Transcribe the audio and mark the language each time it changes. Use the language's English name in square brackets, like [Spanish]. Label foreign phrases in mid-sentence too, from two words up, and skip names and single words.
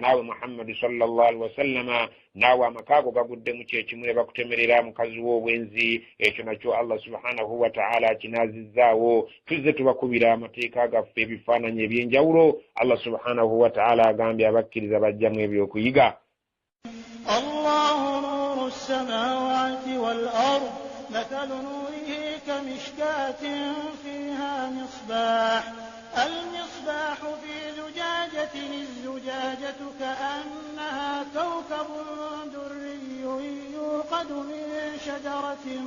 [Ganda] Naawe Muhammad [Arabic] صلى الله عليه وسلم [Ganda] naawe amakaago gagudde mu kyekimu ne bakutemerera mukazi w'obwenzi, ekyo nakyo Allah [Arabic] سبحانه وتعالى [Ganda] kinazizzaawo. Tuzze tubakubira amateeka gaffe ebifaananyi eby'enjawulo. Allah [Arabic] سبحانه وتعالى [Ganda] agambye abakkiriza bajjamu ebyokuyiga. [Arabic] الله نور السماوات والأرض مثل نوره كمشكاة فيها مصباح المصباح في زجاجة الزجاجة كأنها كوكب دري يوقد من شجرة